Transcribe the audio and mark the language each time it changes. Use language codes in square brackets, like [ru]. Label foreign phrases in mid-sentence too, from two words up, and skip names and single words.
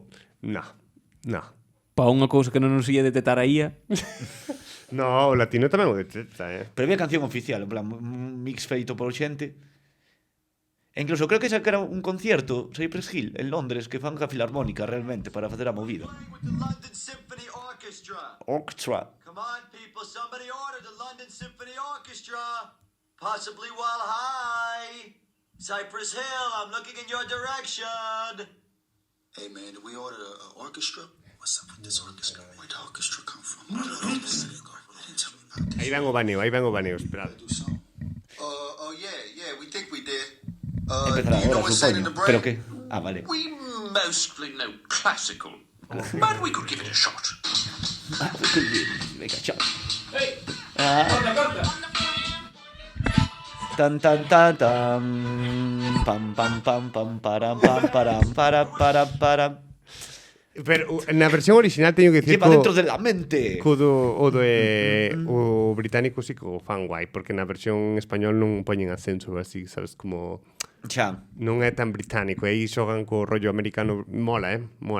[gl] No. No. Pa unha cousa que non nos ia detectar a IA. No, o latino tamén o detecta, Pero había canción oficial, en plan, un mix feito por xente. E incluso creo que esa que era un concierto, Cypress Hill, en Londres, que fan ca Filarmónica realmente para facer a movida. [en] With the London Symphony Orchestra. Orchestra. Come on, people, somebody order the London Symphony Orchestra. Possibly while high. Cypress Hill, I'm looking in your direction. Hey, man, did we order an orchestra? What's up with this orchestra? Where'd the orchestra come from? They didn't tell me about this. [gl] Aí ven o baneo, esperad. [en] Oh, yeah, we think we did. [gl] Empezará [en] do you know [gl] ahora, [en] what's said in the [gl] supoño. Pero [en] break? [gl] que? Ah, vale. [en] We mostly know classical, but we could give it a shot. [gl] Venga, chao. Tan tan tan tan pam pam pam pam param pam param para. Pero na versión original teño que dicir [es] Lleva dentro de la mente. [gl] o británico sí que o fan guai, porque na versión español non poñen acento así, sabes, como Xa, non é tan británico, e aí xogan co rollo americano, mola, mola.